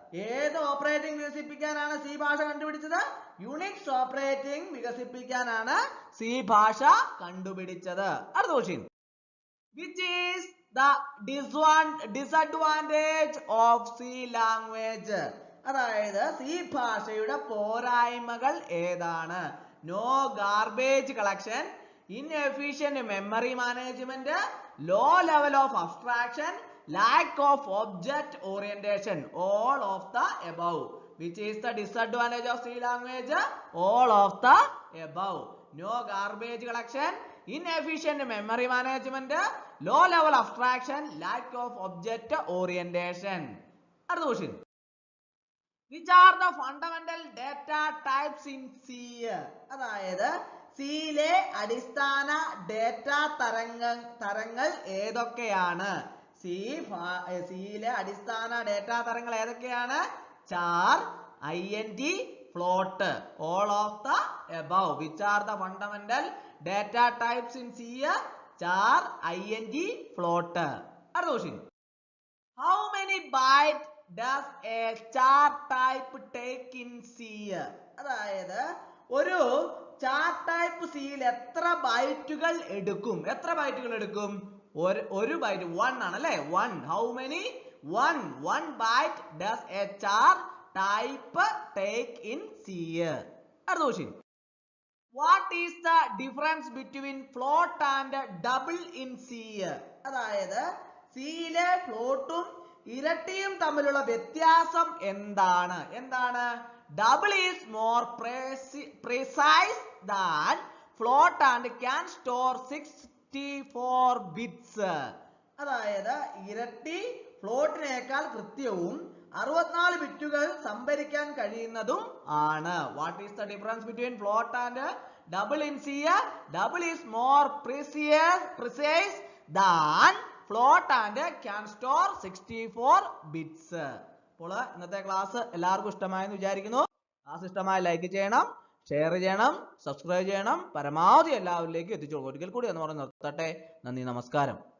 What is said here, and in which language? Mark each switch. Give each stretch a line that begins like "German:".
Malayalam: ഏത് operating വികസിപ്പിക്കാനാണ് C ഭാഷ കണ്ടുപിടിച്ചത്? യൂണിക്സ് ഓപ്പറേറ്റിംഗ് വികസിപ്പിക്കാനാണ് സി ഭാഷ കണ്ടുപിടിച്ചത്. അടുത്ത question.
English: Which is the disadvantage of C language?
Malayalam: അതായത് സി ഭാഷയുടെ പോരായ്മകൾ ഏതാണ്?
English: no garbage collection, inefficient memory management, low level of abstraction, lack of object orientation. All of the above. Which is the disadvantage of C language? All of the above. No garbage collection, inefficient memory management, low level abstraction, lack of object orientation. Other question. Which are the fundamental data types in C?
Malayalam: അതായത് സിയിലെ അടിസ്ഥാന data തരങ്ങൾ ഏതൊക്കെയാണ്? സിയിലെ അടിസ്ഥാന data തരങ്ങൾ ഏതൊക്കെയാണ്?
English: Char, int, float. All of the above. Which are the fundamental data types in C? char, int, float. Other question. How many bytes does a char type take in C?
Malayalam: അതായത് ഒരു ചാർ type സിയിൽ എത്ര ബൈറ്റുകൾ എടുക്കും? ഒരു byte 1 ആണ് അല്ലേ? 1.
English: How many? 1 byte does a char type take in C?
Malayalam: അടുത്ത question.
English: What is the difference between float and double in C?
Malayalam: അതായത് സിയിലെ ഫ്ലോട്ടും ഇരട്ടിയും തമ്മിലുള്ള വ്യത്യാസം എന്താണ്?
English: Double is more precise than float and can store 64 bits.
Malayalam: അതായത് ഇരട്ടി ഫ്ലോട്ടിനേക്കാൾ കൃത്യവും 64 ബിറ്റുകൾ സംഭരിക്കാൻ കഴിയുന്നതും ആണ്.
English: What is the difference between float and double in C? Double is more precise than float and can store 64 bits.
Malayalam: അപ്പോൾ ഇന്നത്തെ ക്ലാസ് എല്ലാവർക്കും ഇഷ്ടമായെന്ന് വിചാരിക്കുന്നു. ക്ലാസ് ഇഷ്ടമായ ലൈക്ക് ചെയ്യണം, ഷെയർ ചെയ്യണം, സബ്സ്ക്രൈബ് ചെയ്യണം, പരമാവധി എല്ലാവരിലേക്കും എത്തിച്ചു കൊടുക്കും. ഒരിക്കൽ കൂടി എന്ന് പറഞ്ഞ് നിർത്തട്ടെ. നന്ദി, നമസ്കാരം.